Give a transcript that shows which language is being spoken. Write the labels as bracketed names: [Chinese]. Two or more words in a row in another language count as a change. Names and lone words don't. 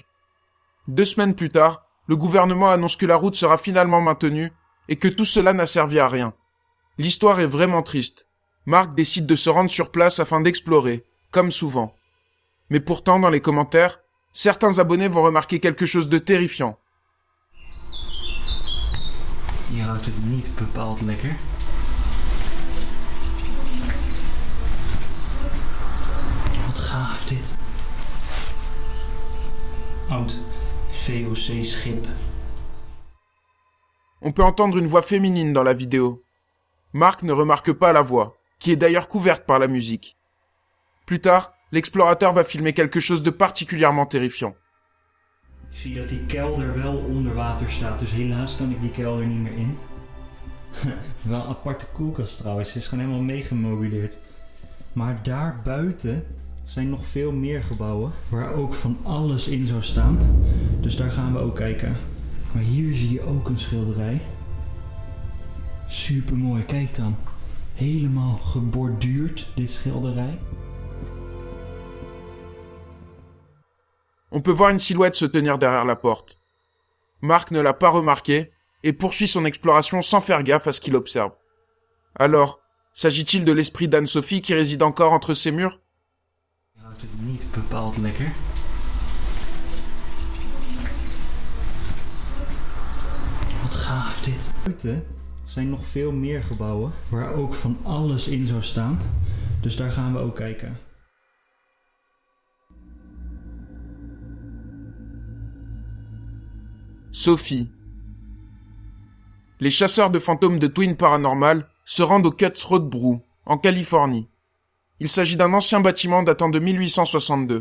[French] 2 semaines plus tard, le gouvernement annonce que la route sera finalement maintenue et que tout cela n'a servi à rien. L'histoire est vraiment triste. Marc décide de se rendre sur place afin d'explorer, comme souvent. Mais pourtant, dans les commentaires, certains abonnés vont remarquer quelque chose de terrifiant. [Dutch] Je houdt het niet bepaald lekker. Wat gaaf dit. Oud VOC-schip. [French] On peut entendre une voix féminine dans la vidéo. Marc ne remarque pas la voix, qui est d'ailleurs couverte par la musique. Plus tard, l'explorateur va filmer quelque chose de particulièrement terrifiant. [Dutch] Ik zie dat die kelder wel onder water staat, dus helaas kan ik die kelder niet meer in. Wel een aparte koelkast trouwens, ze is gewoon helemaal meegemobileerd. Maar daar buiten zijn nog veel meer gebouwen waar ook van alles in zou staan. Dus daar gaan we ook kijken. Maar hier zie je ook een schilderij. Super mooi, kijk dan. Helemaal geborduurd, dit schilderij. [French] On peut voir une silhouette se tenir derrière la porte. Mark ne l'a pas remarqué et poursuit son exploration sans faire gaffe à ce qu'il observe. Alors, s'agit-il de l'esprit d'Anne-Sophie qui réside encore entre ces murs? [Dutch] Je houdt het niet bepaald lekker. Wat gaaf dit. Buiten zijn nog veel meer gebouwen waar ook van alles in zou staan. Dus daar gaan we ook kijken. Sophie. [French] Les chasseurs de fantômes de Twin Paranormal se rendent au Cutthroat Brew, en Californie. Il s'agit d'un ancien bâtiment datant de 1862.